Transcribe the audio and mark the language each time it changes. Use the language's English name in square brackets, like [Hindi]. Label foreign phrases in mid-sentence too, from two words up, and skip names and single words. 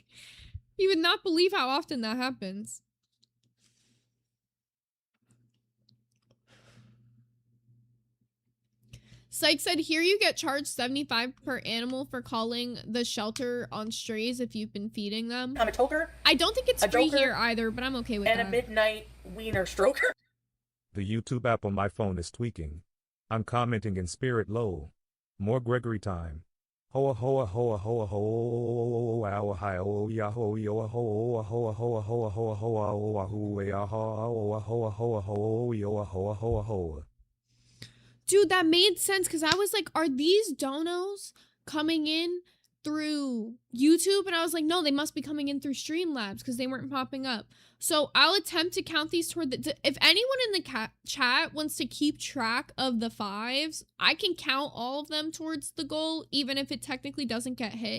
[English] You would not believe how often that happens. Syke said, here you get charged $75 per animal for calling the shelter on strays if you've been feeding them. I'm a choker. I don't think it's free here either, but I'm okay with that. And a midnight wiener stroker. The YouTube app on my phone is tweaking. I'm commenting in spirit low. More Gregory time. Hoa hoa hoa hoa hoa hoa hi o ya ho yo ho hoa hoa hoa hoa hoa hoa hu ya ha hoa hoa hoa yo hoa hoa hoa. Dude, that made sense because I was like, are these donos coming in through YouTube? And I was like, no, they must be coming in through Streamlabs because they weren't popping up. So I'll attempt to count these toward the... If anyone in the chat wants to keep track of the 5s, I can count all of them towards the goal, even if it technically doesn't get hit.